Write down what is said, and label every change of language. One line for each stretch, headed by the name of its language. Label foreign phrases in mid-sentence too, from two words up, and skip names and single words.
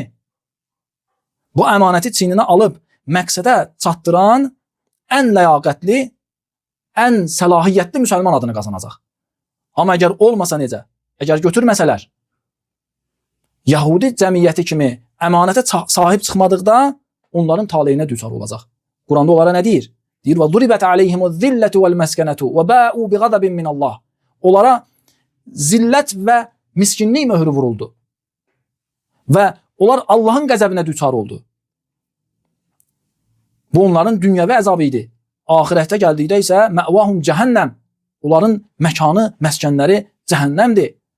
Azerbaijani: Bu əmanəti çiyninə alıb məqsədə çatdıran ən ləyaqətli, ən səlahiyyətli müsəlman adını qazanacaq. Amma əgər olmasa necə? Əgər götürməsələr, Yahudi cəmiyyəti kimi əmanətə sahib çıxmadıqda onların taleyinə düçar olacaq. Quranda onlara nə deyir? Deyir,
Arabic: وَضُرِبَتْ عَلَيْهِمُ الذِّلَّةُ وَالْمَسْكَنَةُ وَبَاءُوا بِغَضَبٍ مِّنَ اللّٰهِ
Azerbaijani: Onlara zillət və miskinlik möhrü vuruldu. Və onlar Allahın qəzəbinə düçar oldu. Bu onların dünyəvi əzabı idi. Ahirətdə gəldikdə isə
Arabic: مأواهم جهنم.
Azerbaijani: Onların məkanı, məskənləri cəhənnəmdir.